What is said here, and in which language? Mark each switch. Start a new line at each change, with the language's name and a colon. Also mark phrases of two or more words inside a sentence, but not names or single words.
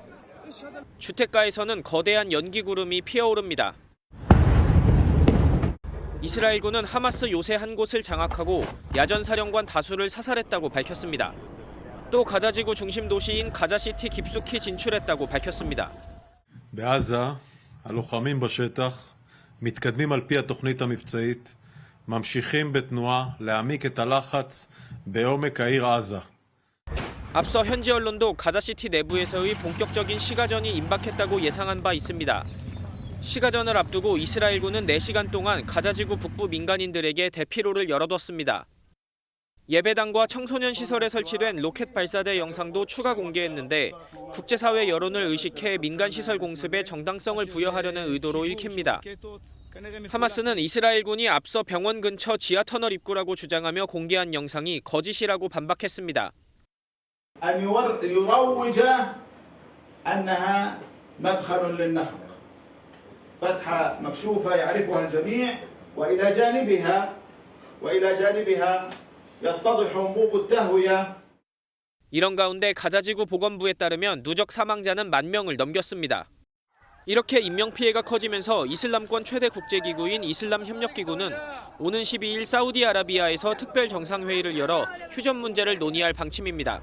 Korean: 주택가에서는 거대한 연기 구름이 피어오릅니다. 이스라엘군은 하마스 요새 한 곳을 장악하고 야전 사령관 다수를 사살했다고 밝혔습니다. 또 가자지구 중심 도시인 가자시티 깊숙이 진출했다고 밝혔습니다.
Hebrew: בעזה, הלוחמים בשטח מתקדמים על פי התוכנית המבצעית, ממשיכים בתנועה להעמיק את הלחץ בעומק העיר עזה.
Korean: 앞서 현지 언론도 가자시티 내부에서의 본격적인 시가전이 임박했다고 예상한 바 있습니다. 시가전을 앞두고 이스라엘군은 4시간 동안 가자지구 북부 민간인들에게 대피로를 열어뒀습니다. 예배당과 청소년 시설에 설치된 로켓 발사대 영상도 추가 공개했는데 국제사회 여론을 의식해 민간시설 공습에 정당성을 부여하려는 의도로 읽힙니다. 하마스는 이스라엘군이 앞서 병원 근처 지하터널 입구라고 주장하며 공개한 영상이 거짓이라고 반박했습니다.
Arabic: أن يروج أنها مدخل للنفق فتحة مكشوفة يعرفها الجميع وإلى جانبها يتضح أنبوب التهوية.
Korean: 이런 가운데 가자지구 보건부에 따르면 누적 사망자는 10,000명을 넘겼습니다. 이렇게 인명피해가 커지면서 이슬람권 최대 국제기구인 이슬람협력기구는 오는 12일 사우디아라비아에서 특별 정상회의를 열어 휴전 문제를 논의할 방침입니다.